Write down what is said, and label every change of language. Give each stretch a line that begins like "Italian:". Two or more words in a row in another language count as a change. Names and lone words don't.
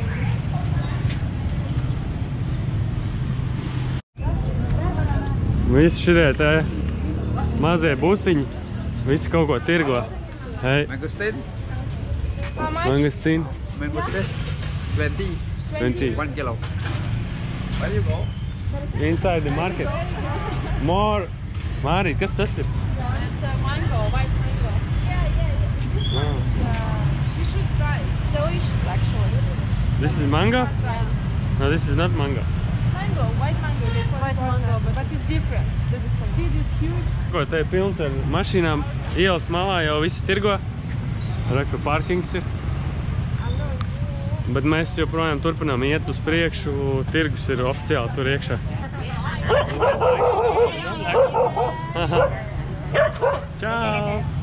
Latvian: Visi šitie te mazie busiņi, visi kaut ko tirgo. Hei.
English: Mangosteen? Mangosteen? Mangosteen? 20. 20. 1 kilo. Where do you go? Inside the market. More.
Latvian: Mārīt, kas tas ir?
English: It's a mango, white mango. Wow. You should try it. It's delicious, actually. This is mango? Yeah. No, this is not mango. Mango, white mango. It's white mango, but it's different. The seed is huge.
Latvian: Ko, te ir pilns ar mašīnām. Ielas malā jau visi tirgo. Reku parkings ir. Bet mēs joprojām turpinām iet uz priekšu. Tirgus ir oficiāli tur iekšā. Čau!